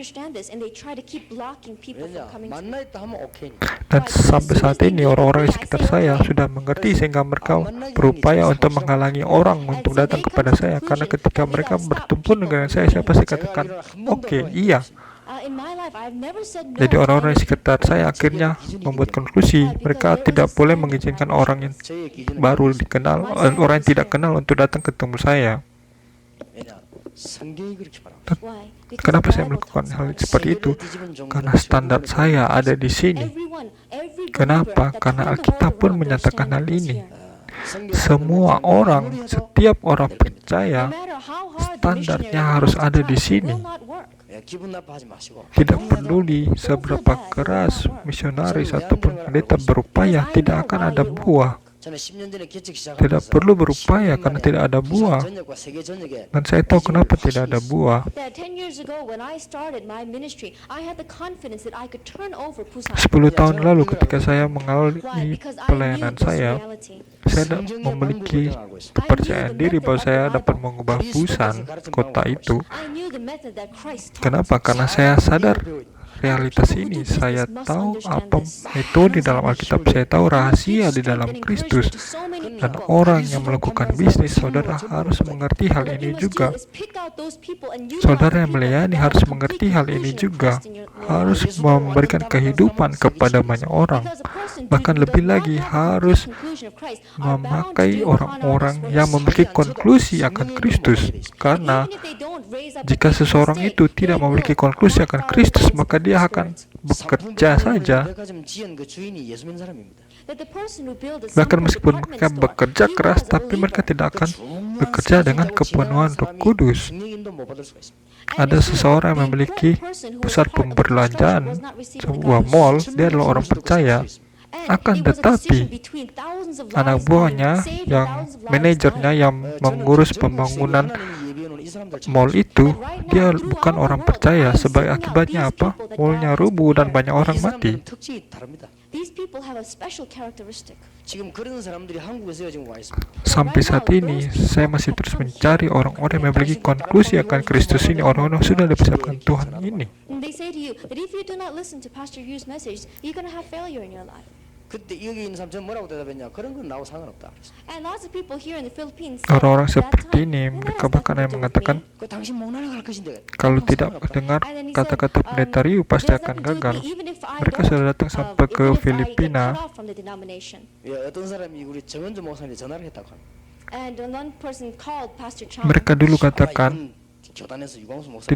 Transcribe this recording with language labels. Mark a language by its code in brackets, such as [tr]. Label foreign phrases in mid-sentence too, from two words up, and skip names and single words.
[id] Dan sampai saat ini orang-orang di sekitar saya sudah mengerti, sehingga mereka berupaya untuk menghalangi orang untuk datang kepada saya. Karena ketika mereka bertemu dengan saya pasti katakan, oke, iya. [en] In my life, I've never said no [id] Jadi [en] to [id] orang-orang di [en] anything. [id] sekitar saya akhirnya membuat konklusi mereka tidak boleh mengizinkan orang yang baru dikenal, orang yang tidak kenal untuk datang ketemu saya. [ko] 왜냐? 성경이 그렇게 말합니다. [en] Why? Because [id] Kenapa [en] the [id] saya [en] Bible [id] melakukan [en] talks [id] hal [en] about it. [id] seperti itu? Karena standar saya ada di sini. [en] Every [id] Kenapa? [en] believer that [id] Karena [en] turned the [id] Alkitab [en] world [id] pun [en] around, their [id] menyatakan hal [en] standard was [id] ini. [en] here. [id] Semua orang, setiap orang percaya, [en] No matter how hard the [id] standarnya [en] missionary [id] harus [en] wants to [id] ada di [en] try, it [id] sini. [en] will not work. [ko] 야, 기분 나빠하지 마시고. [id] Tidak peduli seberapa keras misionaris ataupun pendeta berupaya, tidak akan ada buah. [ko] 저는 10년 전에 개척 [id] Tidak [ko] 시작하면서 [id] perlu berupaya karena tidak ada buah. [ko] 전역과 세계 전역에 [id] Dan saya tahu kenapa tidak ada buah. [en] That 10 years ago when I started my ministry, I had the confidence that I could turn over Busan. [id] 10 tahun lalu ketika saya [en] Why? [id] mengawali [en] Because I knew [id] pelayanan [en] this [id] saya, [en] reality. [id] saya memiliki kepercayaan diri bahwa saya dapat mengubah Busan, kota itu. [en] I knew the method that Christ taught. [id] Kenapa? Karena saya sadar realitas ini. Saya tahu apa metode dalam Alkitab. Saya tahu rahasia di dalam Kristus. Dan orang yang melakukan bisnis, saudara harus mengerti hal ini juga. Saudara yang melayani harus mengerti hal ini juga. Harus memberikan kehidupan kepada banyak orang. Bahkan lebih lagi harus memakai orang-orang yang memiliki konklusi akan Kristus. Karena jika seseorang itu tidak memiliki konklusi akan Kristus, maka dia akan bekerja saja. [ko] 백화점 지은 그 주인이 예수 믿는 사람입니다. [id] Bahkan meskipun mereka bekerja keras, tapi mereka tidak akan bekerja dengan kepenuhan Roh Kudus. [ko] 성령인도 못 받을 수가 있습니다. [id] Ada seseorang yang memiliki pusat pembelanjaan, sebuah mall, dia adalah orang percaya. Akan tetapi, anak buahnya, yang manajernya yang mengurus pembangunan mall itu, dia bukan orang percaya. Sebagai akibatnya apa? Mallnya rubuh dan banyak orang mati. [ko] 특징이 다릅니다. [en] These people have a special characteristic. [ko] 지금 그런 사람들이 한국에서 지금 와 있습니다. [id] Sampai saat ini, saya masih terus mencari orang-orang yang memiliki konklusi akan Kristus ini, orang-orang sudah dipersiapkan Tuhan ini. [en] And they say to you that if you do not listen to Pastor Yu's message, you're going to have failure in your life. [ko] 그때 여기 있는 사람 전 뭐라고 대답했냐? 그런 건 나하고 상관없다. 그랬어. [en] And lots of people here in the Philippines [id] Orang-orang seperti ini, mereka bahkan yang mengatakan, [ko] 그 당신 못 날아갈 것인데. [id] kalau tidak dengar kata-kata pendeta Ryu, pasti akan gagal. Mereka sudah datang sampai ke Filipina. [ko] 예, 어떤 사람이 우리 정은주 목사님이 전화를 했다고 합니다. [en] And one person called Pastor Chang. [id] Mereka dulu katakan, [ko] 교단에서 유광수 목사님